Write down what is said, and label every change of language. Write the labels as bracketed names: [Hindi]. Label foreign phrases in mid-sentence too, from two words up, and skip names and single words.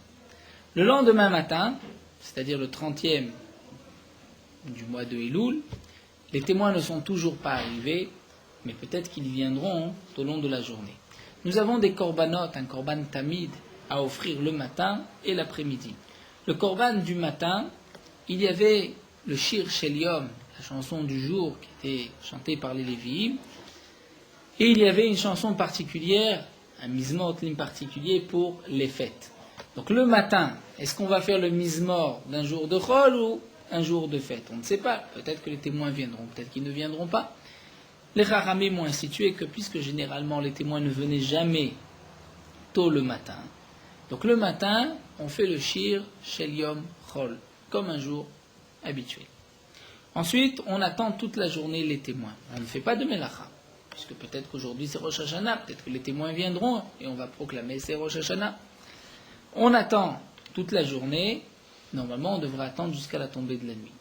[French] Le lendemain matin, c'est-à-dire le 30e du mois de Elul, les témoins ne sont toujours pas arrivés, mais peut-être qu'ils viendront au long de la journée. Nous avons des korbanot, un [Hebrew] קרבן תמיד, [French] à offrir le matin et l'après-midi. Le korban du matin, il y avait le [Hebrew] שיר של יום, [French] la chanson du jour qui était chantée par les Lévi'im, et il y avait une chanson particulière, un [Hebrew] מזמור לימים [French] particulier pour les fêtes. Donc le matin, est-ce qu'on va faire le mizmor d'un jour de chol ou un jour de fête? On ne sait pas. Peut-être que les témoins viendront, peut-être qu'ils ne viendront pas. Les Chachamim m'ont institué que puisque généralement les témoins ne venaient jamais tôt le matin, donc le matin, on fait le [Hebrew] שיר של יום חול, [French] comme un jour habituel. Ensuite, on attend toute la journée les témoins. On ne fait pas de melacha, puisque peut-être qu'aujourd'hui c'est Rosh Hashanah, peut-être que les témoins viendront et on va proclamer c'est Rosh Hashanah. On attend toute la journée. Normalement, on devrait attendre jusqu'à la tombée de la nuit.